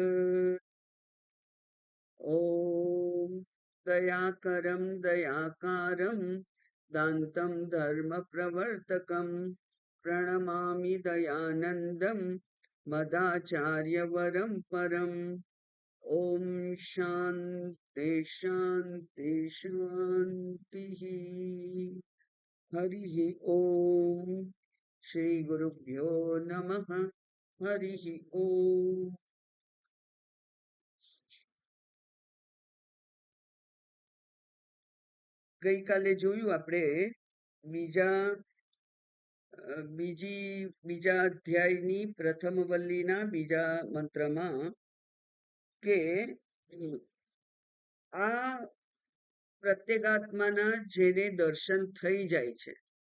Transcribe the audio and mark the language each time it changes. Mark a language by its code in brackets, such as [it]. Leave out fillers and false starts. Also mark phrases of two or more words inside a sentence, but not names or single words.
[sa] ॐ दयाकरं दयाकारं दान्तं धर्मप्रवर्तकं प्रणमामि दयानन्दं मदाचार्यवरं परम्। ॐ शान्ति शान्ति शान्तिः। हरिः ॐ श्रीगुरुभ्यो नमः। हरिः ॐ। [gu] ગઈકાલે જોયું આપણે બીજા અધ્યાયની પ્રથમ વલ્લીના બીજા મંત્રમાં કે આ પ્રત્યેગાત્માના જેને દર્શન થઈ જાય છે